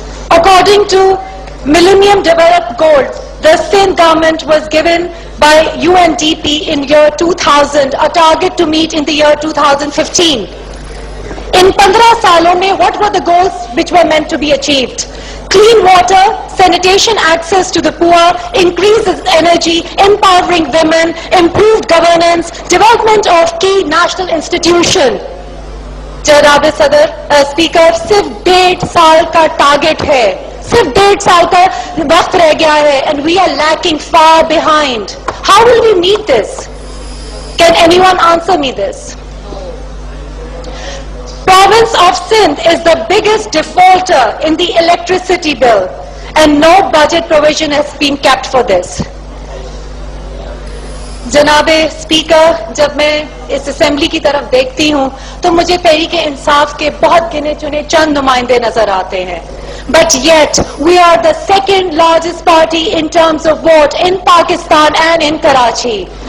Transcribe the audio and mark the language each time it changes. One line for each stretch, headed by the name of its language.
English: According to Millennium Development Goals, the Sindh government was given by UNDP in year 2000 a target to meet in the year 2015. In 15
Urdu: سالوں میں
English: what were the goals which were meant to be achieved? Clean water, sanitation access to the poor, increased energy, empowering women, improved governance, development of key national institution.
Urdu: جناب صدر speaker, صرف 1.5 سال کا target ہے, صرف 1.5 سال کا وقت رہ گیا ہے,
English: and we are lacking far behind. How will we meet this? Can anyone answer me this? Province of Sindh is the biggest defaulter in the electricity bill and no budget provision has been kept for this.
Urdu: جناب speaker, جب میں اس assembly کی طرف دیکھتی ہوں تو مجھے تحریک انصاف کے بہت گنے چنے چند نمائندے نظر آتے ہیں.
English: But yet we are the second largest party in terms of vote in Pakistan and in Karachi.